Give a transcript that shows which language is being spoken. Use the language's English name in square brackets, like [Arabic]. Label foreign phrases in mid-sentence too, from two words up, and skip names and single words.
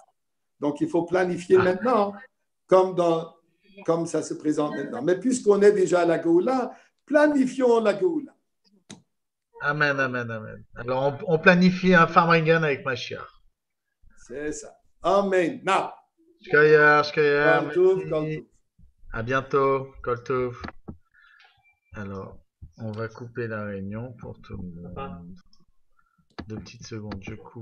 [French] Donc il faut planifier maintenant comme ça se présente maintenant. Mais puisqu'on est déjà à la Géoula, planifions la Géoula. [Hebrew] אמן, אמן, אמן. [French] Alors on planifie un Farmringen avec Mashiach. C'est ça. Amen. Now. [Yiddish] שכּוח, שכּוח. [Hebrew] כל טוב, כל טוב. [French] À bientôt. [Hebrew] כל טוב. [French] Alors, on va couper la réunion pour tout le monde. 2 petites secondes, je coupe.